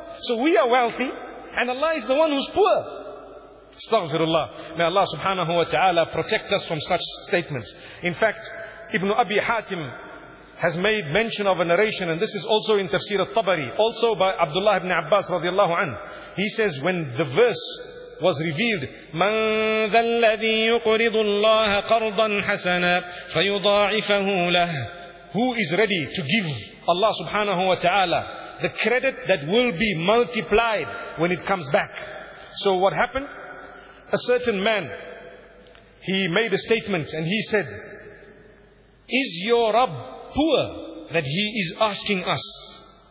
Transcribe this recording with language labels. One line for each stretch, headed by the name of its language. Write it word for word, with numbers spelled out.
English: So we are wealthy, and Allah is the one who's poor. Astaghfirullah. May Allah subhanahu wa ta'ala protect us from such statements. In fact, Ibn Abi Hatim has made mention of a narration, and this is also in Tafsir al-Tabari, also by Abdullah ibn Abbas radiallahu anhu. He says, when the verse was revealed,
Arabic: مَنْ ذَا الَّذِي يُقْرِضُ اللَّهَ قَرْضًا حَسَنًا فَيُضَاعِفَهُ لَهُ.
English: Who is ready to give Allah subhanahu wa ta'ala the credit that will be multiplied when it comes back? So what happened? A certain man, he made a statement and he said, is your Rabb poor that He is asking us?